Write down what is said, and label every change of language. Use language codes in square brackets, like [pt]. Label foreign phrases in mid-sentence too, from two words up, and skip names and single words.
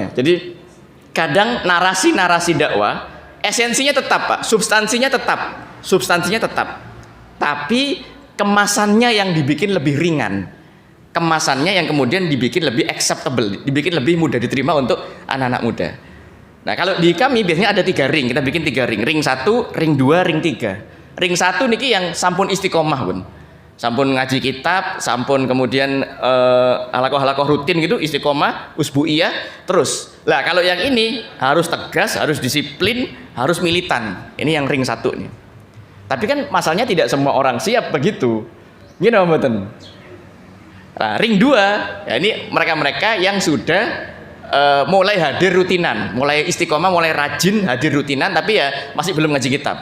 [id] Jadi kadang narasi dakwah esensinya tetap, Pak. Substansinya tetap. Tapi kemasannya yang dibikin lebih ringan. Kemasannya yang kemudian dibikin lebih acceptable, dibikin lebih mudah diterima untuk anak-anak muda. Nah, kalau di kami biasanya ada 3 ring, kita bikin 3 ring. Ring 1, ring 2, ring 3. Ring 1 niki yang sampun istiqomah, Bun. [jv] Sampun ngaji kitab, [id] sampun kemudian halakoh rutin gitu, istiqomah, usbuiyah, terus. Lah, kalau yang ini harus tegas, harus disiplin, harus militan. Ini yang ring 1 nih. Tapi kan masalahnya tidak semua orang siap begitu. [jv] Gini mboten. [id] Nah, ring 2, ya ini mereka-mereka yang sudah mulai hadir rutinan, mulai istiqomah, mulai rajin hadir rutinan, tapi ya masih belum ngaji kitab.